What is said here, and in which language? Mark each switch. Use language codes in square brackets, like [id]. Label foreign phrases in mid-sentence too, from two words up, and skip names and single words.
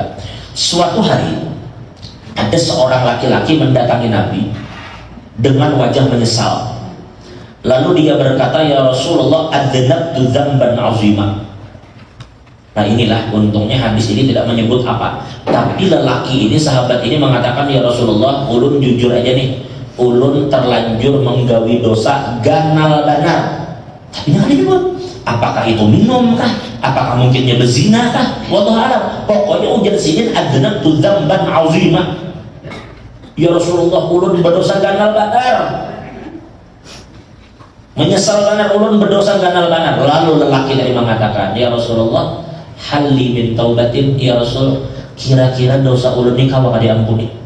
[id] Suatu hari ada seorang laki-laki mendatangi Nabi dengan wajah menyesal. Lalu dia berkata, [ar] "يا رسول الله، أذنبت ذنبا عظيما." [id] Nah, inilah untungnya hadis ini tidak menyebut apa. Tapi lelaki ini, sahabat ini mengatakan, [ar] "يا رسول الله, [bjn] ulun jujur aja nih, ulun terlanjur menggawi dosa ganal banar." [id] Tapi jangan disebut apakah itu minum kah, apakah mungkinnya berzina kah, [ar] والله أعلم. [bjn] Pokoknya ujar sini [ar] أذنبت ذنبا عظيما. يا رسول الله, [bjn] ulun berdosa ganal banar, menyesal banar, ulun berdosa ganal banar. [id] Lalu lelaki tadi mengatakan, [ar] "يا رسول الله، هل لي من توبة." يا رسول, [bjn] kira-kira dosa ulun ini kawa diampuni?